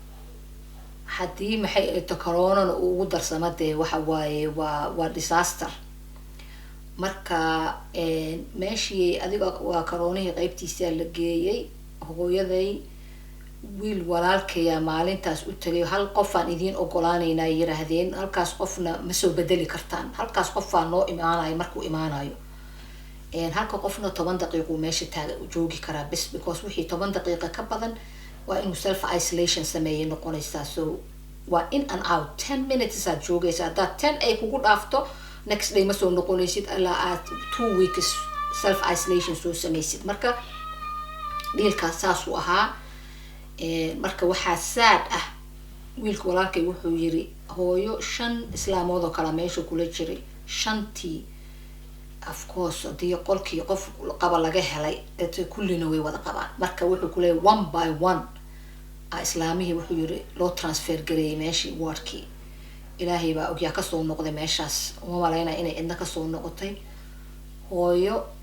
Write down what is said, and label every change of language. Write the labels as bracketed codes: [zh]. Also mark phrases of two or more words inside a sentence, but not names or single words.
[so] hadii maxay ay corona ugu darsamadee waxa waaye waa disaster marka meeshii adiga waa corona qaybtiisa la geeyay hooyaday wiil walaalkaya maalintaas u tagay hal qof aan idin ogolaanayna yiraahdeen halkaas qofna ma soo bedeli kartaan halkaas qof aan noo imaanayo markuu imaanayo halka qofna 10 daqiiqo meesha taaga joogi kara bas because wixii 10 daqiiqo ka badan waa inuu [en] self isolation [so] sameeyo noqonaysa so waa in and [en] out 10 minutes [so] aad joogaysa hada 10 ay kugu dhaafto [en] next day [so] ma soo noqonaysid ilaa aad [en] 2 weeks self isolation [so] soo sameeysid marka dealkaas saas u ahaa marka waxa sad ah wiilka walaalkay wuxuu yiri hooyo 5 islaamood oo kala meesha kula jiray 5tii [en] of course [so] hadii qolkii qof qaba laga helay ee kullina way wada qabaan marka wuxuu ku leeyahay [en] 1 by [so] 1 islaamihii wuxuu yiri loo transfer gareeyay meeshii wardkii ilaahay baa ogyaa ka soo noqday meeshaas uma maleynaa inay cidna ka soo noqotay hooyo